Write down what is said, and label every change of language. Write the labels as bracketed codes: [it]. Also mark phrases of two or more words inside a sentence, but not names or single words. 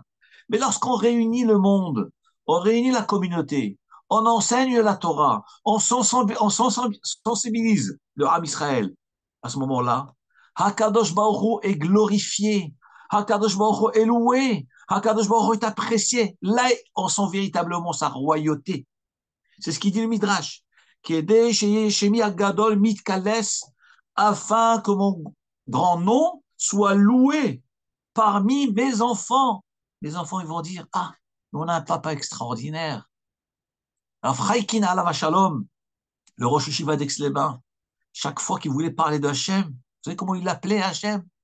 [fr] Mais lorsqu'on réunit le monde, on réunit la communauté, on enseigne la Torah, on sensibilise le [he] עם ישראל, [fr] à ce moment-là, [he] הקדוש ברוך הוא [fr] est glorifié, [he] הקדוש ברוך הוא [fr] est loué, [he] הקדוש ברוך הוא [fr] est apprécié. Là, on sent véritablement sa royauté. C'est ce qu'il dit le Midrash. [he] כדי ששמי הגדול מתקלס, [fr] afin que mon grand nom soit loué parmi mes enfants. Les enfants, ils vont dire, ah, on a un papa extraordinaire. Alors, Fraikin [he] עליו השלום, [fr] le Rosh Yeshiva d'Aix-les-Bains, chaque fois qu'il voulait parler de Hachem, vous savez comment il l'appelait Hachem?